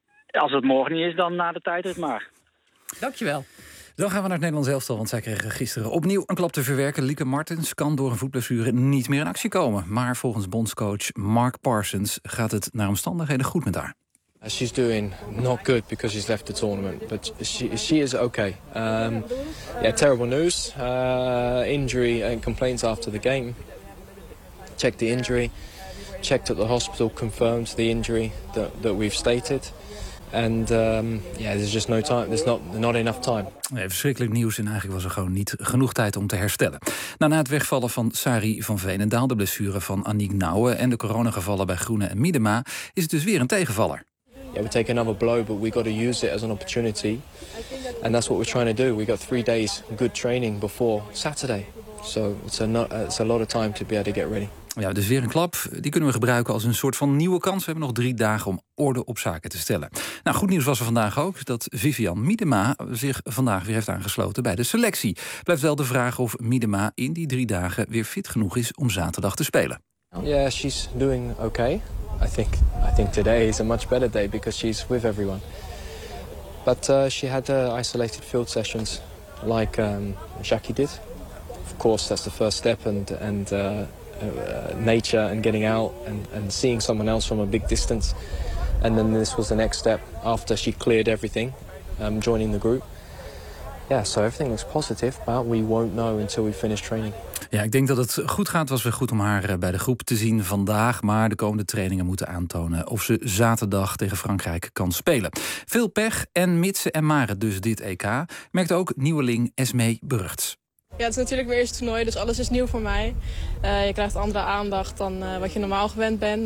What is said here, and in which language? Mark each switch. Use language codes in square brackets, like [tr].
[nl] Als het morgen niet is, dan na de tijdrit maar. Dankjewel. Dan gaan we naar het Nederlands elftal, want zij kregen gisteren opnieuw een klap te verwerken. Lieke Martens kan door een voetblessure niet meer in actie komen. Maar volgens bondscoach Mark Parsons gaat het naar omstandigheden goed met haar. [en] She's doing not good because she's left the tournament, but she is okay. Terrible news. Injury and complaints after the game. Checked the injury. Checked at the hospital. Confirmed the injury that we've stated. And there's just no time. There's not enough time. [nl] Nee, verschrikkelijk nieuws en eigenlijk was er gewoon niet genoeg tijd om te herstellen. Na het wegvallen van Sari van Veenendaal, de blessure van Aniek Nouwen en de coronagevallen bij Groene en Miedema, is het dus weer een tegenvaller. [en] Yeah, we take another blow, but we got to use it as an opportunity, and that's what we're trying to do. We got 3 days good training before Saturday, so it's a lot of time to be able to get ready. [nl] Ja, dus weer een klap. Die kunnen we gebruiken als een soort van nieuwe kans. We hebben nog 3 dagen om orde op zaken te stellen. Nou, goed nieuws was er vandaag ook dat Vivian Miedema zich vandaag weer heeft aangesloten bij de selectie. Blijft wel de vraag of Miedema in die 3 dagen weer fit genoeg is om zaterdag te spelen. [en] Yeah, she's doing okay. I think today is a much better day because she's with everyone. But she had isolated field sessions like Jackie did. Of course, that's the first step and nature and getting out and seeing someone else from a big distance. And then this was the next step after she cleared everything, joining the group. Yeah, so everything looks positive, but we won't know until we finish training. [nl] Ja, ik denk dat het goed gaat. Het was weer goed om haar bij de groep te zien vandaag. Maar de komende trainingen moeten aantonen of ze zaterdag tegen Frankrijk kan spelen. Veel pech en mitsen en maren dus dit EK, merkt ook nieuweling Esmee Beruchts. Ja, het is natuurlijk mijn eerste toernooi, dus alles is nieuw voor mij. Je krijgt andere aandacht dan wat je normaal gewend bent.